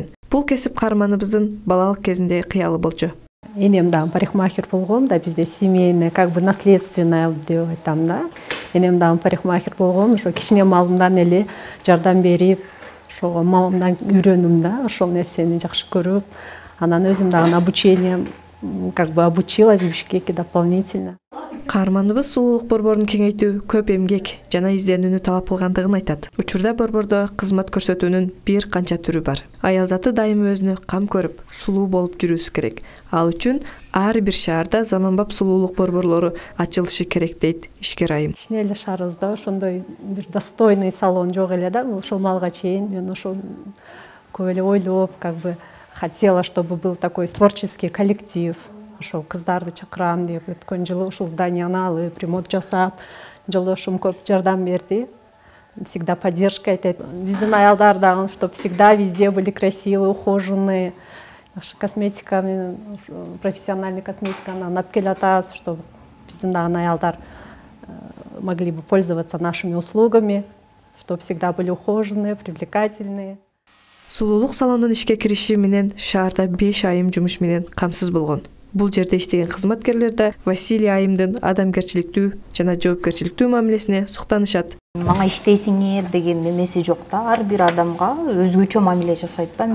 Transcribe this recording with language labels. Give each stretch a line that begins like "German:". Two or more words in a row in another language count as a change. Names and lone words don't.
Kyrgyz: Бул кесип каарманыбыздын балалык кезинде кыялы болчу. Энем да парикмахер болгон, да бизде
Russian: семейное, наследственное
Kyrgyz: деп айтам да. Энем да парикмахер болгон, ошо кичине малымдан эле жардам берип, ошого мамамдан үйрөндүм да, ошол нерсени жакшы көрүп. Анан өзүм дагы
Russian: обучение обучилась в Бишкеке дополнительно.
Kyrgyz: Каарманыбыз сулуулук борборун кеңейтүү көп эмгек жана изденүүнү талап кылгандыгын айтат. Учурда борбордо кызмат көрсөтүүнүн бир канча түрү бар. Аял заты дайым өзүнө кам көрүп, сулуу болуп жүрүүсү керек. Ал үчүн ар бир шаарда заманбап сулуулук борборлору ачылышы керек дейт ишкер айым. Кичине эле шаарыбызда ошондой бир
Russian: достойный салон
Kyrgyz: жок эле да. Ошол малга чейин мен ошол көп эле ойлоп,
Russian: хотела, чтобы был такой творческий коллектив.
Kyrgyz: Ошол кыздарды чакырам деп өткөн жылы ушул зданияны алып, ремонт жасап, жолдошум көп жардам берди.
Russian: Всегда поддержка айтат.
Kyrgyz: Биздин аялдар дагы,
Russian: чтобы всегда везде были красивые, ухоженные. Косметика, профессиональный
Kyrgyz: косметиканы алып келатабыз,
Russian: чтобы
Kyrgyz: биздин дагы аялдар
Russian: могли бы пользоваться нашими услугами, чтобы всегда были ухоженные, привлекательные.
Kyrgyz: Сулуулук салонунун ишке кириши менен шаарда 5 айым жумуш менен камсыз болгон. Бул жерде иштеген кызматкерлер да Василий айымдын адамгерчиликтүү жана жоопкерчиликтүү мамилесине суктанышат. Мага иштейсиңер деген эмеси жок да. Ар бир адамга өзгөчө мамиле жасайт да.